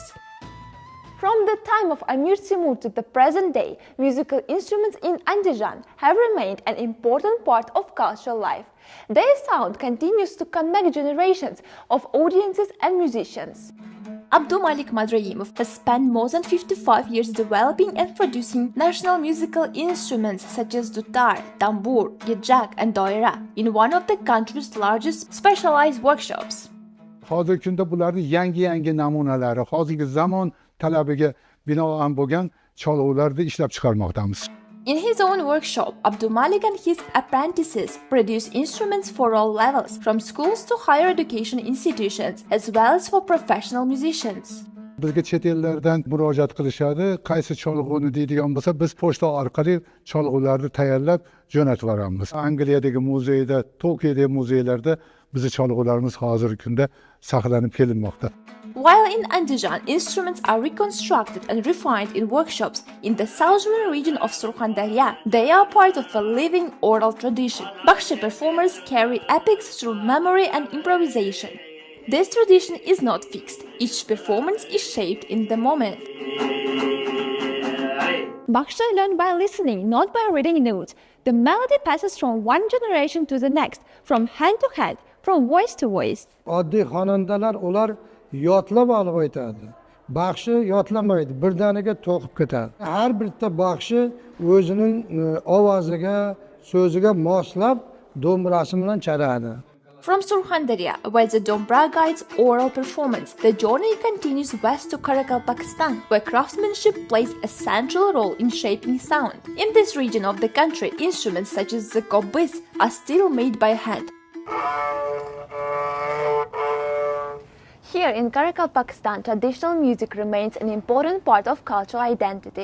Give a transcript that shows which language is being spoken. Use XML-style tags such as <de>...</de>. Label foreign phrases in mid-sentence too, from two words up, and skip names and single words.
<en>From the time of Amir Timur to the present day, musical instruments in Andijan have remained an important part of cultural life. Their sound continues to connect generations of audiences and musicians. Abdulmalik Madrayimov has spent more than 55 years developing and producing national musical instruments such as dutar, tambur, gijak and doira in one of the country's largest specialized workshops.</en> <uz>Hozirgi kunda bularning yangi namunalari, hozirgi zamon talabiga binoan bo'lgan cholg'ularni ishlab chiqarmoqdamiz.</uz> <en>In his own workshop, Abdulmalik and his apprentices produce instruments for all levels, from schools to higher education institutions, as well as for professional musicians.</en> <uz>Bizga chet ellardan murojaat qilishadi. Qaysi cholg'uni deydigan bo'lsa, biz pochta orqali cholg'ularni tayyorlab jo'natib yuboramiz. Angliyadagi muzeyda, Tokiyodagi muzeylarda bizning cholg'ularimiz hozirgi kunda saqlanib kelinmoqda.</uz> <en>While in Andijan, instruments are reconstructed and refined in workshops in the southern region of Surkhandarya, they are part of a living oral tradition. Bakhshi performers carry epics through memory and improvisation. This tradition is not fixed. Each performance is shaped in the moment. Bakhshi learned by listening, not by reading notes. The melody passes from one generation to the next, from hand to hand, from voice to voice.</en> <uz>Oddiy xonandalar ular yodlab olib aytadi. Bakhshi yodlamaydi, birdaniga to'qib ketadi. Har bitta bakhshi o'zining ovoziga, so'ziga moslab do'mbrasi bilan chaladi.</uz> <en>From Surkhandarya, where the Dombra guides oral performance, the journey continues west to Karakal, Pakistan, where craftsmanship plays a central role in shaping sound. In this region of the country, instruments such as the kobis are still made by hand. Here in Karakal, Pakistan, traditional music remains an important part of cultural identity.</en>